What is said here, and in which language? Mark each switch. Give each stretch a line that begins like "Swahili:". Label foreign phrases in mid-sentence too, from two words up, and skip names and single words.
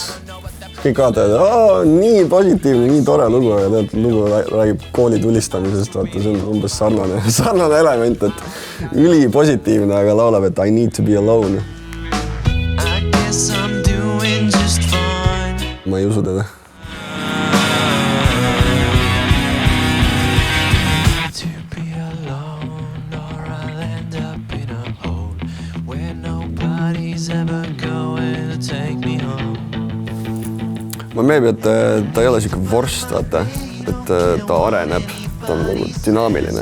Estonian: Kõik vaatavad, nii positiivne, nii tore lugu, aga lugu räägib kooli tulistamisest, vaata, see on umbes sarnane element, et üli positiivne, aga laulab, et
English: I need to be alone.
Estonian: Ma ei usu teda. Ma meebi, et ta ei ole siuke vorst, vaata, et ta areneb, ta on nagu dünaamiline.